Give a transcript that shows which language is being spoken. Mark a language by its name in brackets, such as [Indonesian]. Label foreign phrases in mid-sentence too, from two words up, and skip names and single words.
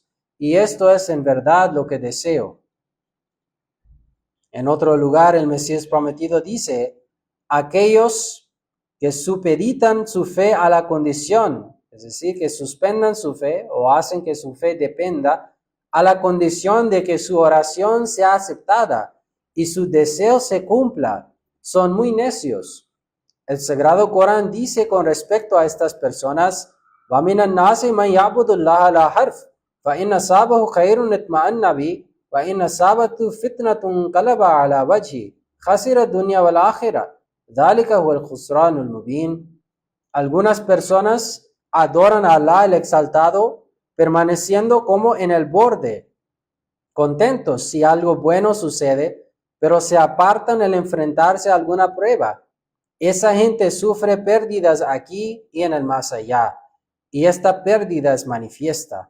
[Spanish] Y esto es en verdad lo que deseo. En otro lugar, el Mesías prometido dice, aquellos que supeditan su fe a la condición, es decir, que suspendan su fe o hacen que su fe dependa a la condición de que su oración sea aceptada y su deseo se cumpla, son muy necios. El Sagrado Corán dice con respecto a estas personas, [Arabic] وَمِنَ النَّاسِ مَنْ يَعْبُدُ اللَّهَ عَلَى حَرْفٍ فَإِنْ أَصَابَهُ خَيْرٌ اطْمَأَنَّ بِهِ وَإِنْ أَصَابَتْهُ فِتْنَةٌ انقلب عَلَى وَجْهِهِ خَسِرَ الدُّنْيَا وَالْآخِرَةَ ذَلِكَ هُوَ الْخُسْرَانُ الْمُبِينُ. [Spanish] Algunas personas adoran a Allah el Exaltado, permaneciendo como en el borde, contentos si algo bueno sucede, pero se apartan al enfrentarse a alguna prueba. Esa gente sufre pérdidas aquí y en el más allá, y esta pérdida es manifiesta.